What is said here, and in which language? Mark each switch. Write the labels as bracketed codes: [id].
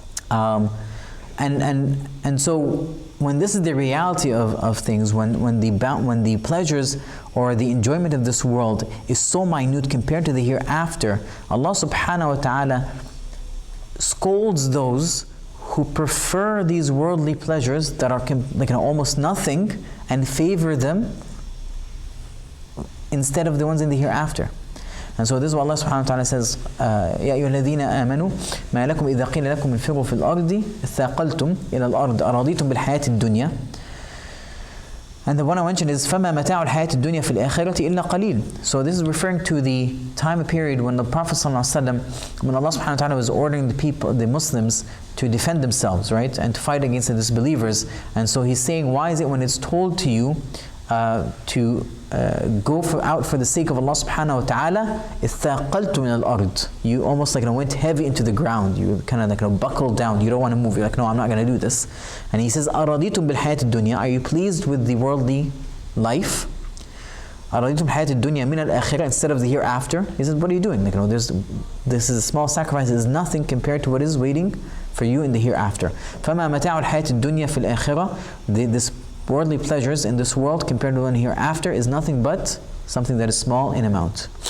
[en] And so when this is the reality of things, when the pleasures or the enjoyment of this world is so minute compared to the hereafter, Allah subhanahu wa ta'ala scolds those who prefer these worldly pleasures that are almost nothing and favor them instead of the ones in the hereafter. And so this is what Allah subhanahu wa ta'ala says, [ar] يَا أَيُّهَا الَّذِينَ آمَنُوا مَا لَكُمْ إِذَا قِيلَ لَكُمْ انفِرُوا فِي الْأَرْضِ اثَّاقَلْتُمْ إِلَى الْأَرْضِ أَرَضِيتُمْ بِالْحَيَاةِ الدُّنْيَا. [en] And the one I mentioned is [ar] فَمَا مَتَاعُ الْحَيَاةِ الدُّنْيَا فِي الْآخِرَةِ إِلَّا قَلِيلٌ. [en] So this is referring to the time period when the Prophet ﷺ, when Allah subhanahu wa ta'ala was ordering the people, the Muslims, to defend themselves, right? And to fight against the disbelievers. And so he's saying, why is it when it's told to you to go out for the sake of Allah subhanahu wa ta'ala, [ar] اِثَّاقَلْتُ مِنَ الْأَرْضِ, [en] you almost went heavy into the ground, you kind of buckled down, you don't want to move, you're like, no, I'm not going to do this. And he says, [ar] أَرَضِيتُمْ بِالْحَيَاةِ الدُّنْيَا, [en] are you pleased with the worldly life? [ar] أَرَضِيتُمْ بِالْحَيَاةِ الدُّنْيَا مِنَ الْآخِرَةِ, [en] instead of the hereafter? He says, what are you doing? This is a small sacrifice, is nothing compared to what is waiting for you in the hereafter. [ar] فَمَا مَتَاعُ الْحَيَاةِ الدُّنْيا فِي الْآخِرَةِ, [en] this worldly pleasures in this world compared to one hereafter is nothing but something that is small in amount.